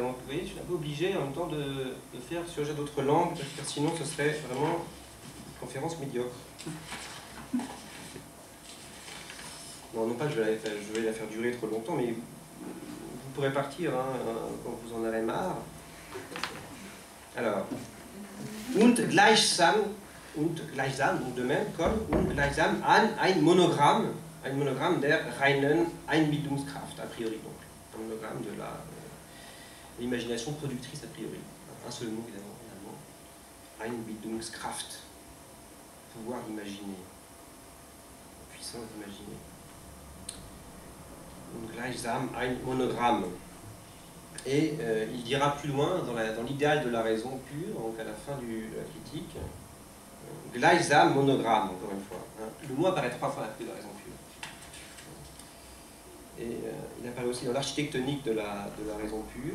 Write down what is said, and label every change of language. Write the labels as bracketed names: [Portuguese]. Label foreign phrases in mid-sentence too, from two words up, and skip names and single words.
[French] Donc, vous voyez, je suis un peu obligé en même temps de faire surgir d'autres langues, car sinon ce serait vraiment une conférence médiocre. Non pas que je vais la faire durer trop longtemps, mais vous pourrez partir quand vous en aurez marre. Alors, [German] und gleichsam, [French] donc de même, comme [German] und gleichsam an ein Monogramm der reinen Einbildungskraft, [Latin] a priori [French] donc. Un monogramme de l'imagination productrice [Latin] a priori. [French] Un seul mot évidemment, Einbildungskraft, pouvoir d'imaginer, puissance d'imaginer. [German] Und gleichsam ein Monogramme. [French] Et il dira plus loin, dans l'idéal de la raison pure, donc à la fin de la critique, [German] gleichsam Monogramme, [French] encore une fois. Le mot apparaît 3 fois à la fin de la raison pure. Et il apparaît aussi dans l'architectonique de la raison pure.